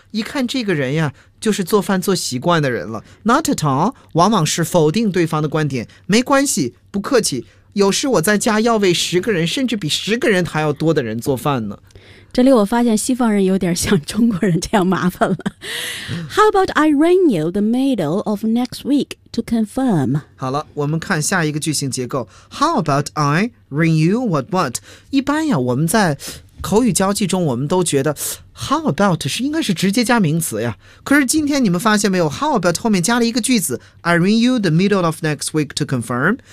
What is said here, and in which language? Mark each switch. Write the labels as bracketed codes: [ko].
[zh] 一看这个人呀，就是做饭做习惯的人了。 [en] Not at all [zh] 往往是否定对方的观点。没关系，不客气。有时我在家要为十个人甚至比十个人还要多的人做饭呢。这里我发现西方人有点像中国人这样麻烦了。 [en] How about I ring you the middle of next week to confirm? [zh] 好了，我们看下一个句型结构。 [en] How about I ring you what what? [zh] 一般呀，我们在口语交际中我们都觉得 How about 是应该是直接加名词呀。可是今天你们发现没有， How about 后面加了一个句子， [en] I ring you the middle of next week to confirm?